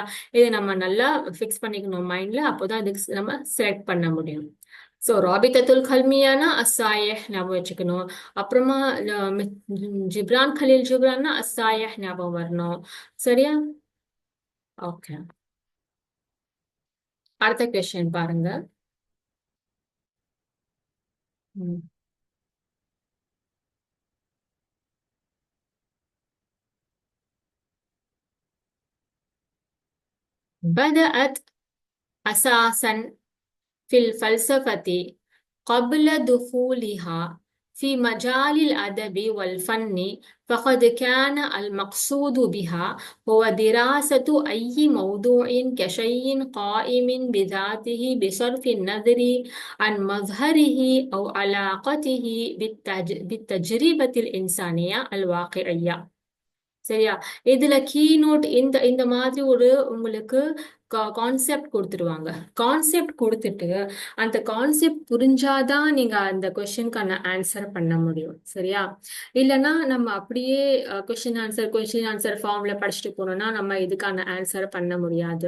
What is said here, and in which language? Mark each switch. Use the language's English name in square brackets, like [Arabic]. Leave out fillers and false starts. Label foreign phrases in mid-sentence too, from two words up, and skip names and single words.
[Tamil] இதை நம்ம நல்லா ஃபிக்ஸ் பண்ணிக்கணும் மைண்ட்ல. அப்போதான் இதுக்கு நம்ம செலக்ட் பண்ண முடியும். சோ ராபித்தத்துல் கல்மியானா அஸ்ஸாயஹ் ஞாபகம் வச்சுக்கணும். அப்புறமா ஜிப்ரான் கலீல் ஜிப்ரான்னா அஸ்ஸாயஹ் ஞாபகம் வரணும். சரியா? ஓகே, அடுத்த கொஸ்டின் பாருங்க. [Arabic] بدأت أساسا في الفلسفة قبل دخولها في مجال الأدب والفن، فقد كان المقصود بها هو دراسة أي موضوع كشيء قائم بذاته بصرف النظر عن مظهره أو علاقته بالتجربة الإنسانية الواقعية. [Tamil] சரியா? இதுல கீநோட் இந்த இந்த மாதிரி ஒரு உங்களுக்கு கான்செப்ட் கொடுத்துருவாங்க. கான்செப்ட் கொடுத்துட்டு அந்த கான்செப்ட் புரிஞ்சாதான் நீங்க அந்த [English] question answer [Tamil] பண்ண முடியும். சரியா? இல்லைன்னா நம்ம அப்படியே [English] question answer form [Tamil] படிச்சுட்டு போனோம்னா நம்ம இதுக்கான ஆன்சர் பண்ண முடியாது.